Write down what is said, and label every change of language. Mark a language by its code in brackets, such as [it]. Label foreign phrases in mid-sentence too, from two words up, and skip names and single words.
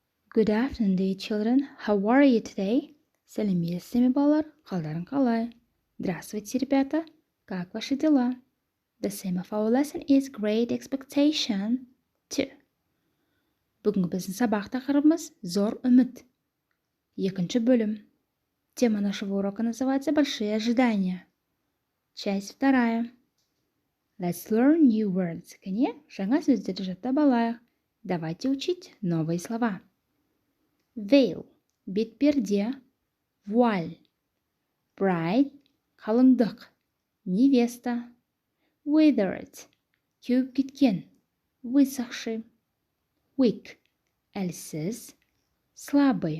[en] Good afternoon, dear children. How are you today? [kk] Сәлеметсіздер ме, балалар? Қалдарың қалай? [ru] Здравствуйте, ребята. Как ваши дела? [en] The theme of our lesson is Great Expectation 2. [kk] Бүгінгі біздің сабақ тақырыбымыз зор үміт. Екінші бөлім. [ru] Тема нашего урока называется Большие ожидания. Часть вторая. [en] Let's learn new words. [kk] Кәне, жаңа сөздерді жаттап алайық. [ru] Давайте учить новые слова. [en] Veil, [kk] бетперде, вуаль. [en] Bride, қалыңдық, невеста. Withered, кеуіп кеткен, высохший. Weak, әлсіз, слабый.